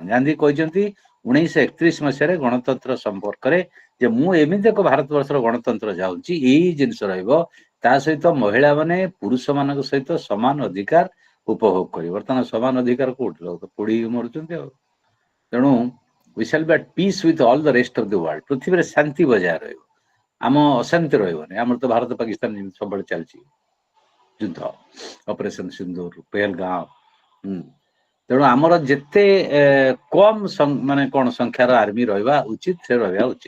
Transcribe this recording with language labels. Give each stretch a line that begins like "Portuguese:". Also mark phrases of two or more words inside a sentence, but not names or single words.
Odia: ଗାନ୍ଧୀ କହିଛନ୍ତି 1931 ମସିହାରେ ଗଣତନ୍ତ୍ର ସମ୍ପର୍କରେ ଯେ ମୁଁ ଏମିତି ଏକ ଭାରତବର୍ଷର ଗଣତନ୍ତ୍ର ଯାଉଛି, ଏଇ ଜିନିଷ ରହିବ। ତା ସହିତ ମହିଳା ମାନେ ପୁରୁଷ ମାନଙ୍କ ସହିତ ସମାନ ଅଧିକାର ଉପଭୋଗ କରିବେ। ବର୍ତ୍ତମାନ ସମାନ ଅଧିକାର କୋଉଠି, ଲୋକ ତ ପୋଡିକି ମରୁଛନ୍ତି ଆଉ।
English: ତେଣୁ we shall be at peace with all the rest of the world।
Odia: ପୃଥିବୀରେ ଶାନ୍ତି ବଜାୟ ରହିବ, ଆମ ଅଶାନ୍ତି ରହିବନି। ଆମର ତ ଭାରତ ପାକିସ୍ତାନ ଯେମିତି ସବୁବେଳେ ଚାଲିଛି ଯୁଦ୍ଧ, ଅପରେସନ ସିନ୍ଦୁର, ପେହେଲଗାଁव। ତେଣୁ ଆମର ଯେତେ କମ ମାନେ କଣ ସଂଖ୍ୟାର ଆର୍ମି ରହିବା ଉଚିତ, ସେ ରହିବା ଉଚିତ।